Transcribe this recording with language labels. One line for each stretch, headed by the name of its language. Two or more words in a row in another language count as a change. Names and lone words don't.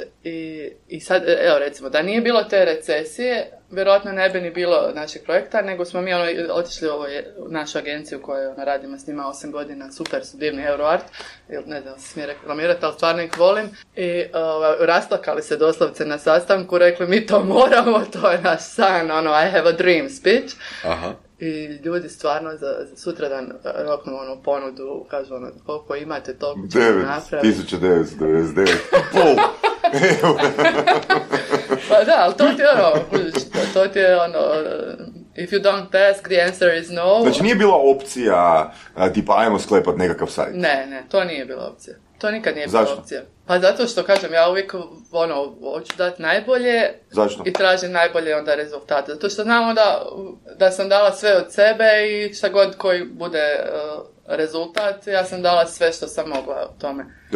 Croatian: I sad, evo recimo, da nije bilo te recesije, vjerojatno ne bi ni bilo našeg projekta, nego smo mi otišli u našu agenciju koju radimo s njima 8 godina, super su divni Euroart, ne znam se smije reklamirati, ali stvarno ih volim. I rasplakali se doslovce na sastanku, rekli mi to moramo, to je naš san,
English: I have a dream speech.
Croatian: Aha. I ljudi stvarno za sutradan roknu ono ponudu, kažu ono, koliko imate, toliko ćemo napraviti. 9.999 pol. Pa da, ali to ti je ono,
English: if you don't ask, the answer is no.
Croatian: Znači nije bila opcija, tipa ajmo sklepat nekakav sajt? Ne, to nije bila opcija. To nikad nije Zašto? bila opcija. Pa zato što, kažem, ja uvijek hoću dati najbolje. Zašto? I tražim najbolje onda rezultate. Zato što znam onda da sam dala sve od sebe i šta god koji bude rezultat, ja sam dala sve što sam mogla u tome.